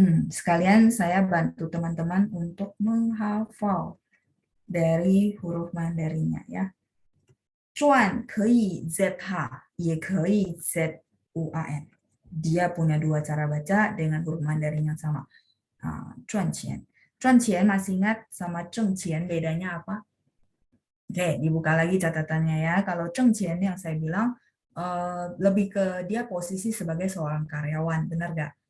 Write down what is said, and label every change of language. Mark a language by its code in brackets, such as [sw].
[id] Sekalian saya bantu teman-teman untuk menghafal dari huruf Mandarinnya ya. [zh] 赚可以 ZH, 也可以 ZUAN. [id] Dia punya dua cara baca dengan huruf Mandarin yang sama. [zh] 赚钱. [id] 赚钱 masih ingat sama 挣钱 bedanya apa? Oke, dibuka lagi catatannya ya. Kalau 挣钱 yang saya bilang lebih ke dia posisi sebagai seorang karyawan, benar nggak?